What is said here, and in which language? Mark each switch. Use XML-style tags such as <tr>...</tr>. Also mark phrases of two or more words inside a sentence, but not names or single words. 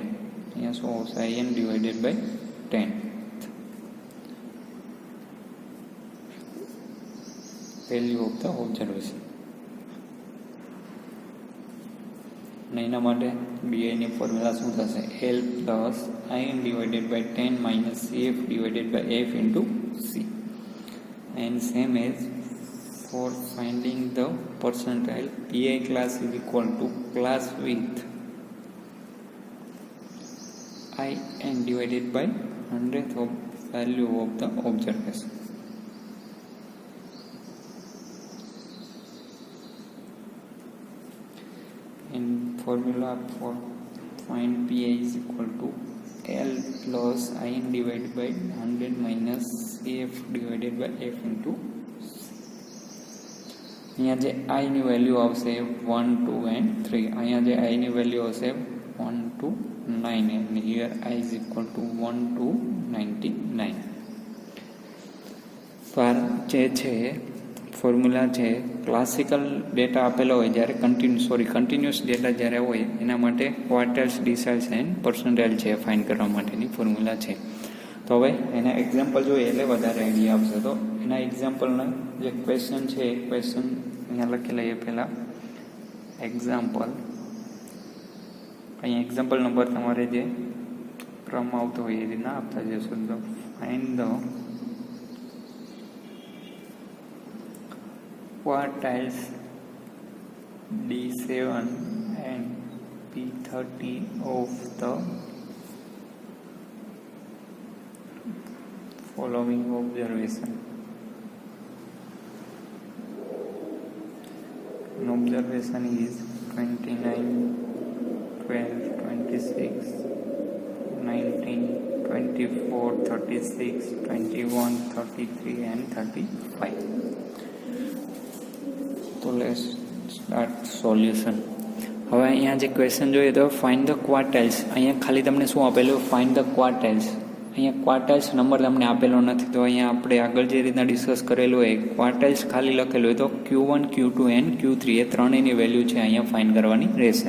<gu>અહીંયા શું આવશે? IN</gu> <en>divided by 10. value of the observation.</en> <gu>અને એના માટે BI ની ફોર્મ્યુલા શું થશે?</gu> <en>L plus IN divided by 10 minus CF divided by F into C. And same as for finding the percentile, PI class is equal to class with IN divided by 100th of value of the observation. And formula for find PI is equal to L plus IN divided by 100 minus CF divided by F into C.</en> <gu>અહીંયા જે I ની વેલ્યુ આવશે 1, 2 and 3. અહીંયા જે I ની વેલ્યુ આવશે</gu> <en>1 to 9 and here I is equal to 1 to 99.</en> <gu>જે છે ફોર્મ્યુલા છે</gu> <en>classical data</en> <gu>આપેલો હોય જ્યારે</gu> <en>continuous data</en> <gu>જ્યારે હોય એના માટે</gu> <en>quartiles, deciles and percentile</en> <gu>છે ફાઇન્ડ કરવા માટેની ફોર્મ્યુલા છે. તો હવે એના એક્ઝામ્પલ જોઈએ એટલે વધારે આઈડિયા આવશે. તો એના એક્ઝામ્પલના જે ક્વેશ્ચન છે એ ક્વેશ્ચન અહીંયા લખી લઈએ. પહેલાં એક્ઝામ્પલ, અહીંયા એક્ઝામ્પલ નંબર તમારે જે ક્રમ આવતો હોય એ રીતના આપતા જશો.</gu> <en>તો find the quartiles D7 and P30 of the following observation. An observation is 29, 12, 26, 19, 24, 36, 21, 33 and 35. તો let's start solution.</en> <gu>હવે અહીંયા જે ક્વેશ્ચન જોઈએ તો</gu> <en>find the quartiles.</en> <gu>અહીંયા ખાલી તમને શું આપેલું?</gu> <en>find the quartiles.</en> <gu>અહીંયા ક્વાર્ટાઇલ્સ નંબર તમને આપેલો નથી. તો અહીંયા આપણે આગળ જે રીતના ડિસ્કસ કરેલું હોય ક્વાર્ટાઇલ્સ ખાલી લખેલું હોય તો Q1, Q2 and Q3 એ ત્રણેયની વેલ્યુ છે અહીંયા ફાઇન્ડ કરવાની રહેશે.</gu>